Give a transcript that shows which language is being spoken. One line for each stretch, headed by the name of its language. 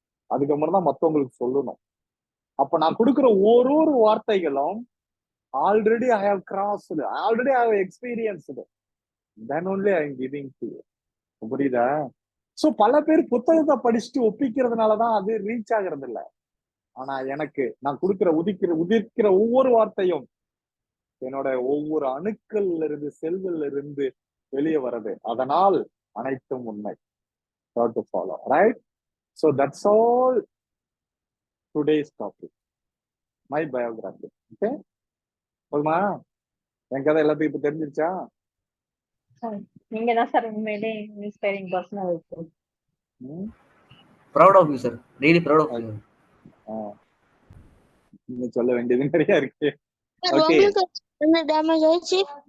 Tamil: அதுக்கப்புறம் தான் மத்தவங்களுக்கு சொல்லணும். அப்ப நான் கொடுக்குற ஒரு வார்த்தைகளும்
English: Already I have crossed, already I have experienced, then only I am giving to you.
Tamil: புரியுதா? சோ பல பேர் புத்தகத்தை படிச்சுட்டு ஒப்பிக்கிறதுனாலதான் அது ரீச் ஆகிறது இல்லை. ஆனா எனக்கு நான் கொடுக்கிற உதிர்க்கிற ஒவ்வொரு வார்த்தையும் என்னோட ஒவ்வொரு அணுக்கள்ல இருந்து, செல்கள்ல இருந்து வெளியே வருது. அதனால் அனைத்தும் உண்மை.
English: To follow, right? So that's all today's topic, my biography. Okay?
Tamil: போதுமா? என் கதை எல்லாத்துக்கும் இப்ப தெரிஞ்சிருச்சா? நீங்க தான் சார் உண்மையிலே
English: inspiring personal
Tamil: இருக்கு.
English: Proud of you sir, really proud of you.
Tamil: நீங்க சொல்ல வேண்டியது நிறைய இருக்கு. சார் உங்களுக்கு என்ன டேமேஜ் ஆயிடுச்சு?